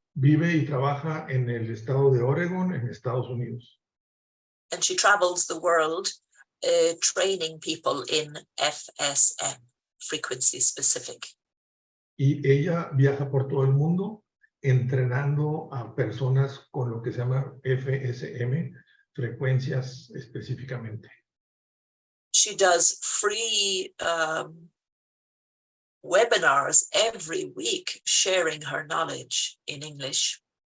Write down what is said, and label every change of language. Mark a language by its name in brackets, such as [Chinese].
[Spanish] Vive y trabaja en el estado de Oregon, en Estados Unidos. [English] And she travels the world training people in FSM, frequency specific. [Spanish] Y ella viaja por todo el mundo entrenando a personas con lo que se llama FSM, frecuencias específicamente. [English] She does free webinars every week sharing her knowledge in English.